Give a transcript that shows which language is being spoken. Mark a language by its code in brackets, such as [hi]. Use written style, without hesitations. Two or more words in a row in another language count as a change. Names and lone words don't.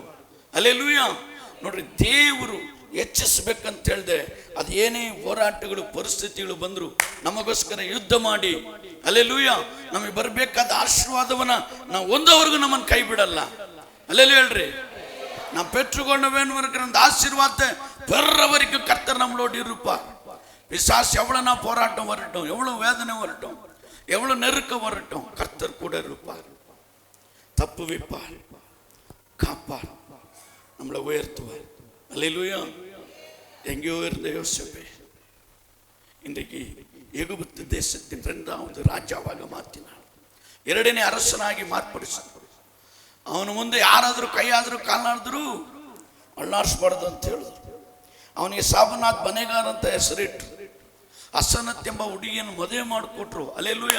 [kn] ಹಲ್ಲೆಲೂಯಾ. ನೋಡ್ರಿ, ದೇವರು ಹೆಚ್ಚಿಸ್ಬೇಕಂತ ಹೇಳಿದೆ, ಅದು ಏನೇ ಹೋರಾಟಗಳು ಪರಿಸ್ಥಿತಿಗಳು ಬಂದರೂ ನಮಗೋಸ್ಕರ ಯುದ್ಧ ಮಾಡಿ ಹಲ್ಲೆಲೂಯಾ ನಮಗೆ ಬರಬೇಕಾದ ಆಶೀರ್ವಾದವನ್ನ ನಾವು ಒಂದವರೆಗೂ ನಮ್ಮನ್ನು ಕೈ ಬಿಡಲ್ಲ. ಹಲ್ಲೆಲೂಯಾ ಹೇಳ್ರಿ. [ta] ನಾವು பெற்றுக்கொண்டவேன் ஆசீர்வாதத்தை பெற வரைக்கும் கர்த்தர் நம்மளோடு இருப்பார். பிசாசு எவ்வளவு நான் போராட்டம் வரட்டும், எவ்வளவு வேதனை வரட்டும், எவ்வளவு நெருக்கம் வரட்டும், கர்த்தர் கூட இருப்பார், தப்புவிப்பார், காப்பார், நம்மளை உயர்த்துவார். அல்லேலூயா. எங்கேயோ இருந்த யோசேப்பை இன்றைக்கு எகிப்து தேசத்தின் 2வது [kn] ರಾಜಾವಾಗ ಮಾತಿನಾಳ, 2ನೇ ಅರಸನಾಗಿ ಮಾರ್ಪಡಿಸಿದ. ಅವನ ಮುಂದೆ ಯಾರಾದರೂ ಕೈಯಾದರೂ ಕಾಲಾಡಿದ್ರು ಅಳ್ಳಾಡಿಸ್ಬಾರ್ದು ಅಂತ ಹೇಳಿದ್ರು. ಅವನಿಗೆ ಸಾಬನಾಥ್ ಬನೇಗಾರ್ ಅಂತ ಹೆಸರಿಟ್ರು. ಅಸನತ್ ಎಂಬ ಹುಡುಗಿಯನ್ನು ಮದುವೆ ಮಾಡಿಕೊಟ್ರು. ಹಲ್ಲೆಲೂಯಾ.